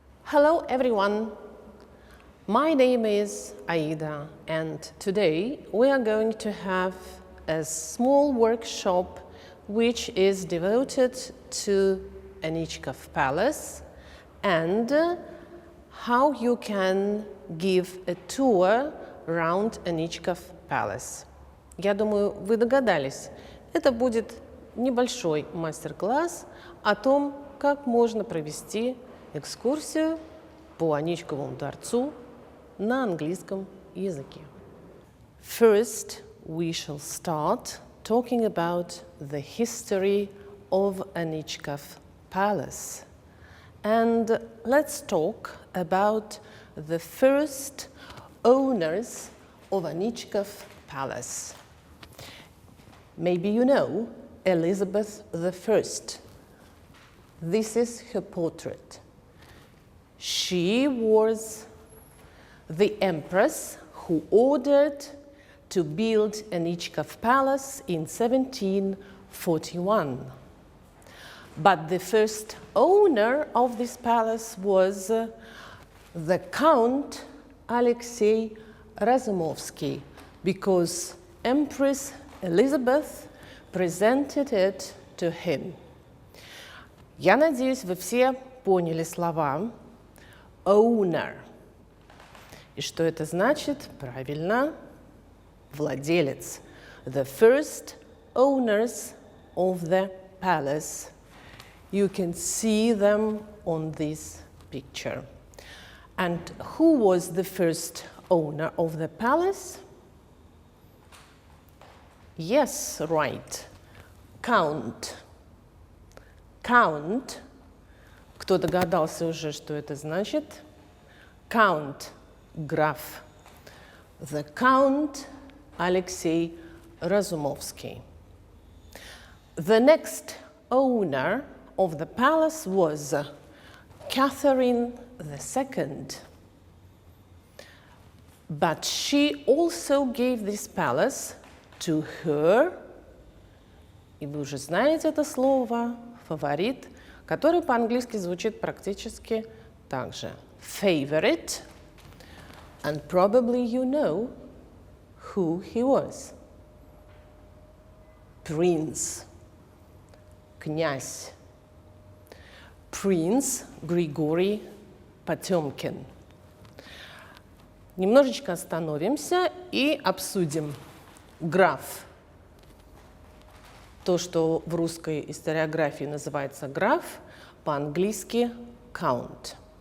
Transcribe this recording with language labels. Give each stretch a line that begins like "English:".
English: Hello everyone, my name is Aida and today we are going to have a small workshop which is devoted to Anичков Palace and how you can give a tour around Anичков Palace.
Russian: Я думаю, вы догадались, это будет небольшой мастер-класс о том, как можно провести экскурсию по Аничковому дворцу на английском языке.
English: First, we shall start talking about the history of Anичков Palace. And let's talk about the first owners of Anичков Palace. Maybe you know Elizabeth I. This is her portrait. She was the empress who ordered to build Anичков Palace in 1741. But the first owner of this palace was the Count Alexei Razumovsky, because Empress Elizabeth presented it to him.
Russian: Я надеюсь, вы все поняли слова owner. И что это значит? Правильно, владелец.
English: The first owners of the palace. You can see them on this picture. And who was the first owner of the palace? Yes, right. Count. Count.
Russian: Кто догадался уже, что это значит? Count, граф.
English: The Count Alexei Razumovsky. The next owner of the palace was Catherine II. But she also gave this palace to her,
Russian: и вы уже знаете это слово, фаворит, который по-английски звучит практически так же.
English: Favorite, and probably you know who he was. Prince, князь. Prince Григорий Потемкин.
Russian: Немножечко остановимся и обсудим граф. То, что в русской историографии называется граф, по-английски count.